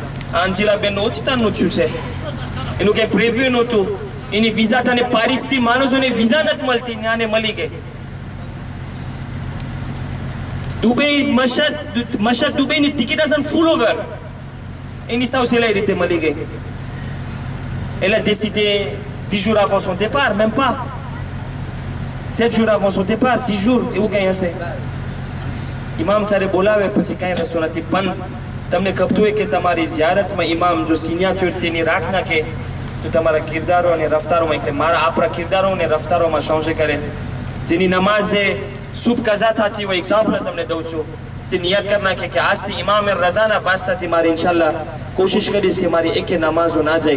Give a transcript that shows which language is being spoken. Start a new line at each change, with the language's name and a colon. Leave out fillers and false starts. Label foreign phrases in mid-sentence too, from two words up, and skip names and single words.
Gujarati: અંજિલાબેનનું ઓચિતાનું થયું છે, એનું કંઈ પ્રિવ્યુ નહોતું. એની વિઝા તને પારિસથી માણસોને વિઝા નથી મળતી, ત્યાંને મળી ગઈ. દુબઈ મશદ દુબઈની ટિકિટ હશે ફૂલ ઓવર, એની સાવ સહેલાઈ રીતે મળી ગઈ.
French: Elle a décidé 10 jours avant son départ, même pas 7 jours avant son départ, 10 jours,
Gujarati: એવું કંઈ હશે. ઇમામ તારે બોલાવે પછી કાંઈ રસ્તો નથી. પણ તમને ખબર હોય કે તમારી ઝિયારતમાં ઇમામ જો સિગ્નેચર તેની રાખ નાખે, તો તમારા કિરદારો અને રફતારોમાં, એટલે આપણા કિરદારો અને રફતારોમાં સંશય કરે. જેની નમાઝે શુભ કઝા થતી હોય, એક્ઝામ્પલ તમને દઉં છું, તે નિયત કરી નાખે કે આજથી ઇમામ રઝાના વાસ્તાથી મારે
Arabic: إن شاء الله
Gujarati: કોશિશ કરીશ કે મારી એકે નમાઝો ના જાય.